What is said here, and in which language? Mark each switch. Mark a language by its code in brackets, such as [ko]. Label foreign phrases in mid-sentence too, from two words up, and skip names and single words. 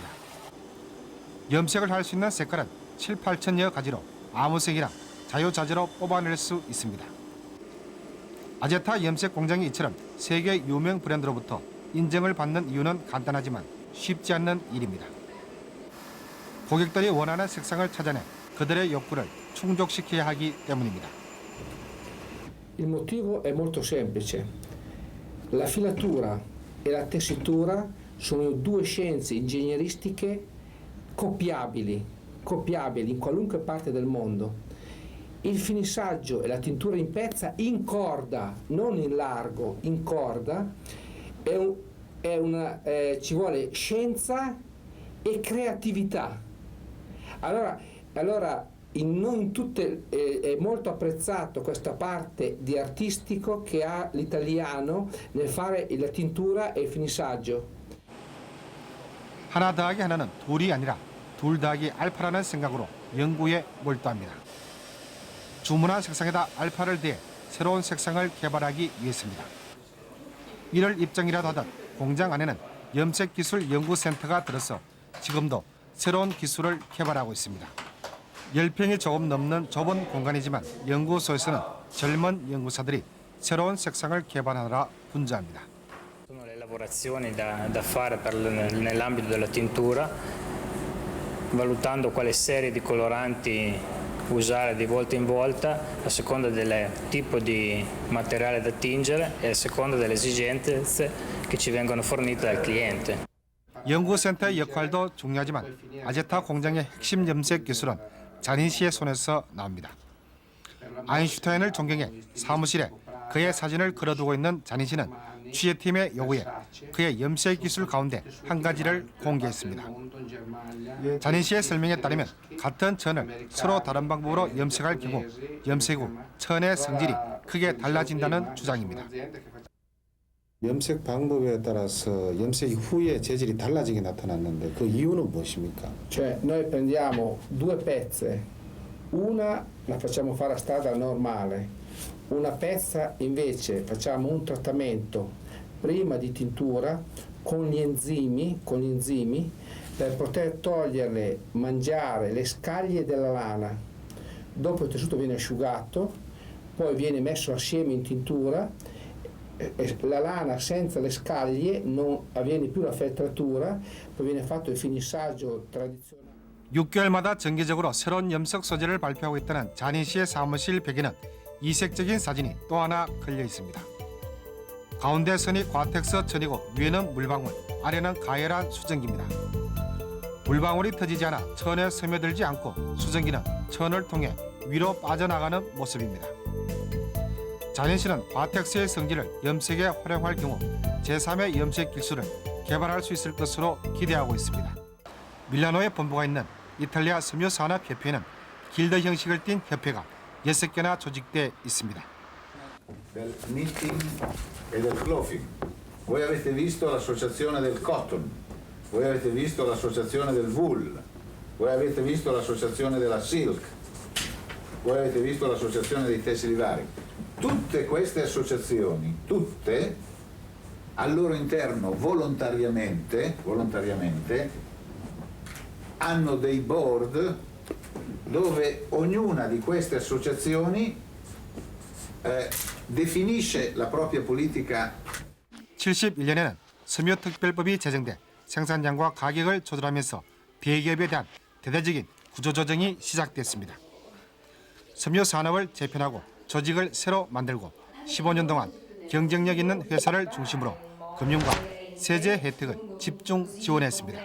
[ko] 염색을 할 수 있는 색깔은 7, 8천여 가지로 아무 색이나 자유자재로 뽑아낼 수 있습니다. 아제타 염색 공장이 이처럼 세계 유명 브랜드로부터 인정을 받는 이유는 간단하지만 쉽지 않는 일입니다. 고객들이 원하는 색상을 찾아내 그들의 욕구를 충족시켜야 하기 때문입니다. [it] Il motivo è molto semplice. La filatura e la tessitura sono due scienze ingegneristiche copiabili in qualunque parte del mondo. Il finissaggio e la tintura in pezza in corda, non in largo, in corda, ci vuole scienza e creatività. Allora non in tutte è molto apprezzato questa parte di artistico che ha l'italiano nel fare la tintura e il finissaggio. [ko] 하나 더하기 하나는 둘이 아니라 둘 더하기 알파라는 생각으로 연구에 몰두합니다. 주문한 색상에다 알파를 더해 새로운 색상을 개발하기 위해서입니다. 이를 입증이라도 하듯 공장 안에는 염색기술연구센터가 들어서 지금도 새로운 기술을 개발하고 있습니다. 10평이 조금 넘는 좁은 공간이지만 연구소에서는 젊은 연구사들이 새로운 색상을 개발하느라 분주합니다. [it] Sono le lavorazioni da fare nell'ambito della tintura, valutando quale serie di coloranti usare di volta in volta a seconda del tipo di materiale da tingere e a seconda delle esigenze che ci vengono fornite dal cliente. [ko] 연구센터의 역할도 중요하지만 아제타 공장의 핵심 염색 기술은 잔인 씨의 손에서 나옵니다. 아인슈타인을 존경해 사무실에 그의 사진을 걸어두고 있는 잔희 씨는 취재팀의 요구에 그의 염색 기술 가운데 한 가지를 공개했습니다. 잔희 씨의 설명에 따르면 같은 천을 서로 다른 방법으로 염색할 경우 염색 후 천의 성질이 크게 달라진다는 주장입니다. 염색 방법에 따라서 염색 후에 재질이 달라지게 나타났는데 그 이유는 무엇입니까? [it] Cioè noi prendiamo due pezze, una la facciamo fare a strada normale, una pezza invece facciamo un trattamento prima di tintura con gli enzimi per poter togliere, mangiare le scaglie della lana. Dopo il tessuto viene asciugato, poi viene messo assieme in tintura. La lana senza le scaglie non avviene più la feltratura, poi viene fatto il finissaggio tradizionale. [ko] 6개월마다 정기적으로 새로운 염색 소재를 발표하고 있다는 잔희 씨의 사무실 벽에는 이색적인 사진이 또 하나 걸려 있습니다. 가운데 선이 과텍스 천이고 위에는 물방울, 아래는 가열한 수증기입니다. 물방울이 터지지 않아 천에 스며들지 않고 수증기는 천을 통해 위로 빠져나가는 모습입니다. 잔희 씨는 과텍스의 성질을 염색에 활용할 경우 제3의 염색 기술을 개발할 수 있을 것으로 기대하고 있습니다. 밀라노에 본부가 있는 이탈리아 섬유산업협회는 길드 형식을 띤 협회가 6개나 조직돼 있습니다. [it] Del knitting e del clothing. Voi avete visto l'associazione del cotton, voi avete visto l'associazione del wool, voi avete visto l'associazione della silk, voi avete visto l'associazione dei tessili vari. Tutte queste associazioni, tutte al loro interno volontariamente hanno dei board dove ognuna di queste associazioni definisce la propria politica. [ko] 71년에는 섬유특별법이 제정돼 생산량과 가격을 조절하면서 대기업에 대한 대대적인 구조조정이 시작됐습니다. 섬유 산업을 재편하고 조직을 새로 만들고 15년 동안 경쟁력 있는 회사를 중심으로 금융과 세제 혜택을 집중 지원했습니다.